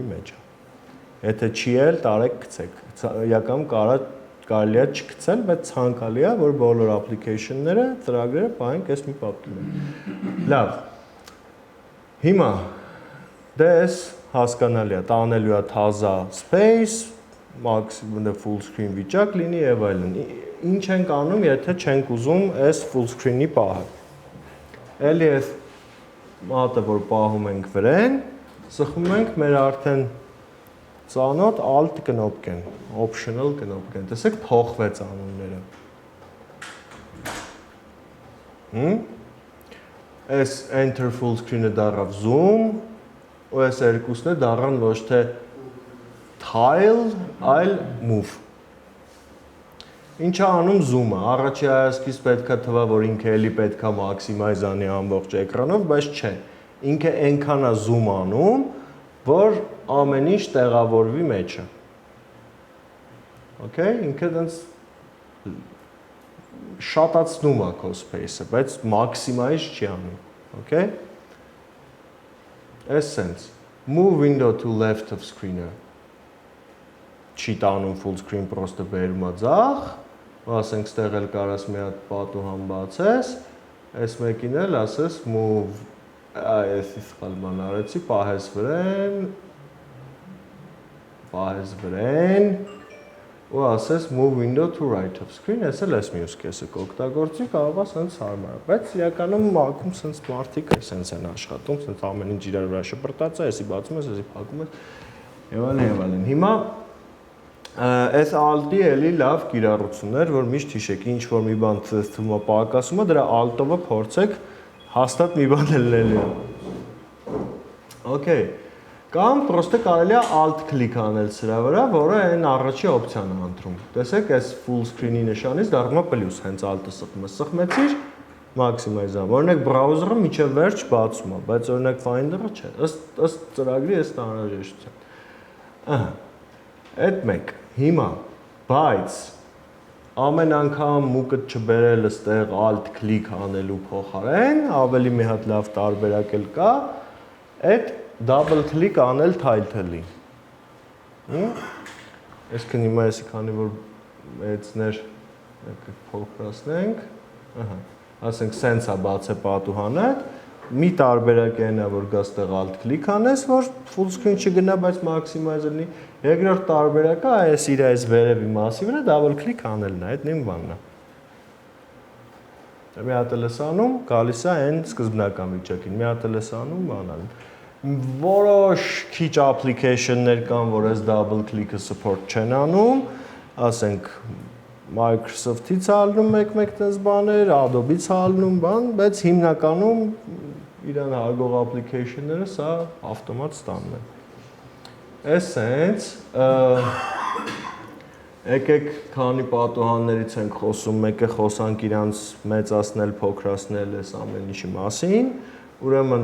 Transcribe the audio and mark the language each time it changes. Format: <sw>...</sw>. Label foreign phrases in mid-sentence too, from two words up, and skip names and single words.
<hy>մեջ է։ Եթե չի էլ տարեք գցեք։ Իրականում կարելի է չգցել, բայց ցանկալի է, որ բոլոր application-ները, ծրագրերը պահենք այս մի պապկին։ Լավ։ Հիմա դե էս հասկանալի է, տանելու է թազա</hy> <en>space, maximum full screen</en> <hy>վիճակ լինի եւ այլն։ Ինչ ենք անում, եթե չենք ուզում այս</hy> <en>full screen-ի</en> <hy>պահը։ Էլի այս մատը, որ պահում ենք վրան, սխում ենք մեր արդեն ծանոթ alt կնոպկեն, optional կնոպկեն։ Տեսեք, փոխվեց անունները։ Այս</hy> <en>enter full screen-ը</en> <hy>դառավ zoom, ու այս երկուսն է դառան ոչ թե tile, այլ move։ Ինչա անում zoom-ը։ Առաջի հայացքից պետքա թվա, որ ինքը էլի պետքա maximize անի ամբողջ էկրանով, բայց չէ։ Ինքը այնքան է zoom անում, որ ամեն ինչ տեղավորվի մեջը։ Okay, ինքը դից շատացնում է քո space-ը, բայց maximize չի անում։ Okay?</hy> <en>Essence. Move window to left of screen-ը։</en> <hy>Չի տանում</hy> <en>full screen,</en> <hy>պրոստը բերում է ձախ, ասենք ստեղ էլ կարաս մի հատ պատուհան բացես, այս մեկին էլ ասես move, այս սխալ բան արեցի, պահես վրան, ու ասես</hy> <en>move window to right of screen,</en> <hy>այս էլ այս մյուս կեսը կօգտագործի, կարող է սենց հարմար է, բայց իրականում մակում սենց մարդիկ է սենց են աշխատում, սենց ամեն ինչ իրար վրա շպրտած է, այսի բացում ես, այսի փակում ես, եւ այլն։ Հիմա այս alt-ի էլի լավ կիրառություններ, որ միշտ հիշեք, ինչ որ մի բան թվում է պակասում է, դրա alt-ով փորձեք հաստատ մի բան լելել։ Okay։ Կամ պրոստը կարելի է</hy> <en>alt click</en> <hy>անել սրա վրա, որը այն առաջի օպցիան է ընտրում։ Տեսեք, այս full screen-ի նշանից դառնում է պլյուս, հենց alt-ը սխում ես, սխմեցիր, maximize-ը։ Օրինակ browser-ը միջև վերջ բացում է, բայց օրինակ Finder-ը չէ։ Ըստ ծրագրի այս անհրաժեշտության։ Ահա։ Այդ մեկ։ Հիմա, բայց ամեն անգամ մուկդ չբերել ստեղ</hy> <en>alt click</en> <hy>անելու փոխարեն, ավելի մի հատ լավ տարբերակ էլ կա, այդ</hy> <en>double click</en> <hy>անել title-ի։ Այսքան հիմա էսի քանի որ մեծներ փոքրացնենք, ահա, ասենք սենց է բացե պատուհանը, մի տարբերակ է նա, որ գա ստեղ</hy> <en>alt click</en> <hy>անես, որ</hy> <en>full screen</en> <hy>չգնա, բայց maximize լինի։ Երկրորդ տարբերակը այս իր այս վերևի մասի վրա</hy> <en>double click</en> <hy>անելն է, այդ նույն բանն է։ Մի հատ էլ ես անում, գալիս է այն սկզբնական վիճակին, մի հատ էլ ես անում, բանալին։ Որոշ քիչ application-ներ կան, որ այս</hy> <en>double click-ը</en> <hy>support չեն անում, ասենք Microsoft-ից ալնում մեկ-մեկ տես բաներ, Adobe-ից ալնում բան, բայց հիմնականում իրան հարգող application-ները սա ավտոմատ ստանում են։ Այսենց, եկեք քանի պատուհաններից ենք խոսում, մեկը խոսանք իրանց մեծացնել, փոքրացնել այս ամեն ինչի մասին, ուրեմն</hy>